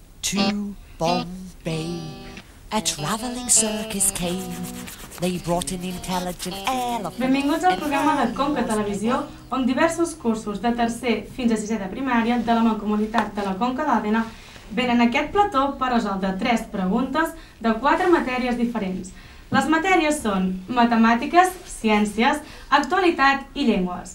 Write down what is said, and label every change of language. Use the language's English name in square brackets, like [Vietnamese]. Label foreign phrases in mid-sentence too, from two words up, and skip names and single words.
[English] to Bombay, a travelling circus came. They brought an intelligent elephant. [Catalan] Benvinguts al programa de Conca Televisió, on diversos cursos de tercer fins a sisè de primària de la Mancomunitat de la Conca d'Òdena venen a aquest plató per resoldre 3 preguntes de 4 matèries diferents. Les matèries són matemàtiques, ciències, actualitat i llengües.